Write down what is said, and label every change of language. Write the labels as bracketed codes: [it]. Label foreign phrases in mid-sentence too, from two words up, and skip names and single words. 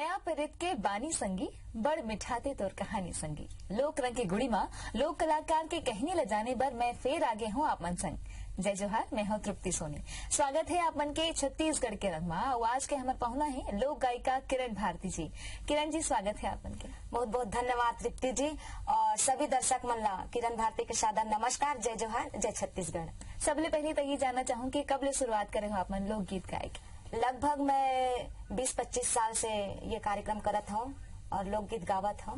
[hne] पिरित के बानी संगी बड़ मिठाते तोर कहानी संगी लोक रंग के गुड़ी माँ लोक कलाकार के कहने ल जाने पर मैं फिर आगे हूँ आप मन संग। जय जोहार, मैं हूँ तृप्ति सोनी। स्वागत है आप मन के छत्तीसगढ़ के रंग माँ। आज के हमारे पहुना है लोक गायिका किरण भारती जी। किरण जी, स्वागत है आप मन के। बहुत बहुत धन्यवाद तृप्ति जी और सभी दर्शक मन ला किरण भारती के सादर नमस्कार। जय जोहार, जय छत्तीसगढ़। सबले पहले तो ये जानना चाहूँ कि कब ले शुरुआत करे हो आप मन लोकगीत गायक? लगभग मैं 20-25 साल से ये कार्यक्रम करत हूँ और लोकगीत गावत हूँ।